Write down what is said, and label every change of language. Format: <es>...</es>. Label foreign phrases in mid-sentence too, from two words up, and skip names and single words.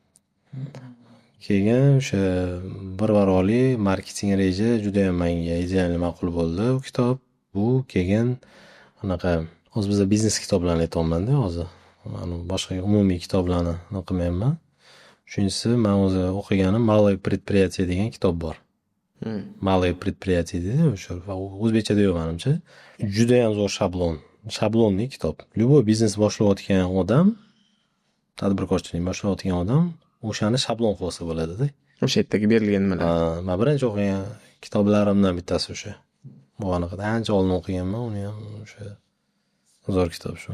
<uz>Keyin o'sha bir varoli marketing reja juda ham menga ideal ma'qul bo'ldi u kitob. Bu keyin unaqa hozir bizda biznes kitoblarini aytyapman-da hozir. Boshqa umumiy kitoblarni o'qimayman. Uchinchisi men o'zi o'qiganim</uz> <ru>Малое предприятие</ru> <uz>degan kitob bor.</uz> <ru>Малое предприятие</ru> <uz>deydi o'sha, o'zbekchada yo'q menimcha. Juda ham zo'r shablonli kitob. Любой biznes boshlayotgan odam, tadbirkorchilik boshlayotgan odam o'shani shablon qilsa bo'ladi-da. O'sha yerdagi berilgan nimalar. Men birinchi o'qigan kitoblarimdan bittasi o'sha. Bu anaqa ancha oldin o'qiganman, uni ham o'sha zo'r kitob shu.</uz>